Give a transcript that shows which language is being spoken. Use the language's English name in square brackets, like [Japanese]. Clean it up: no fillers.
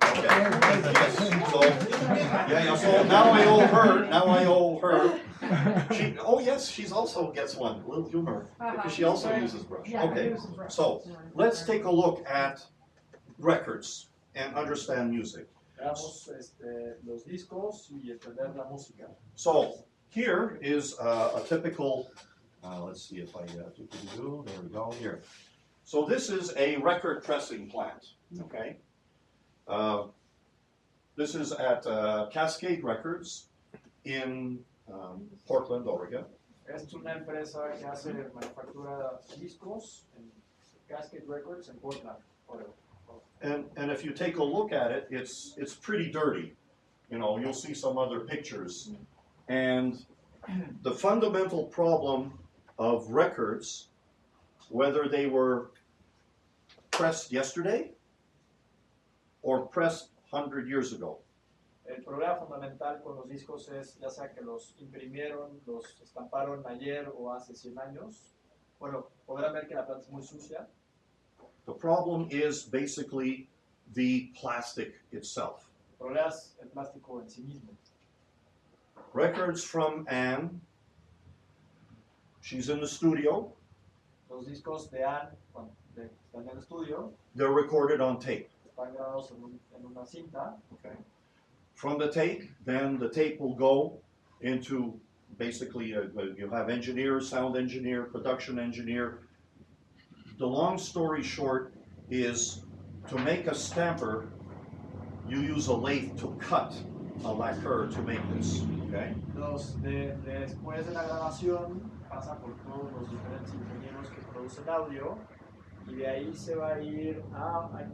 [English] Okay. Yes. So yeah. So now I owe her. Yes, she's also gets one. A little humor because she also uses brush. Yeah, I Okay. use the brush. So let's take a look at records and understand music. [Spanish] Veamos los discos y entender la música. [English] So here is a typical, let's see if I, there we go, here. So this is a record pressing plant, okay? This is at Cascade Records in Portland, Oregon. [Spanish] Es una empresa que hace manufactura de discos en Cascade Records en Portland, Oregon. [English] And if you take a look at it, it's pretty dirty. You know, you'll see some other pictures. And the fundamental problem of records, whether they were pressed yesterday or pressed 100 years ago, [Spanish] El problema fundamental con los discos es ya sea que los imprimieron, los estamparon ayer o hace 100 años. Bueno, podrán ver que la planta es muy sucia. [English] the problem is basically the plastic itself. [Spanish] El problema es el plástico en sí mismo. [English] Records from Anne. She's in the studio. [Spanish] Los discos de Anne, cuando están en el estudio, [English] They're recorded on tape. [Spanish] están grabados en una cinta. [English] Okay. From the tape, then the tape will go into basically, you have engineer, sound engineer, production engineer. The long story short is to make a stamper, you use a lathe to cut a lacquer to make this, okay? [Spanish] Después de la grabación pasa por todos los diferentes ingenieros que producen audio y de ahí se va a ir a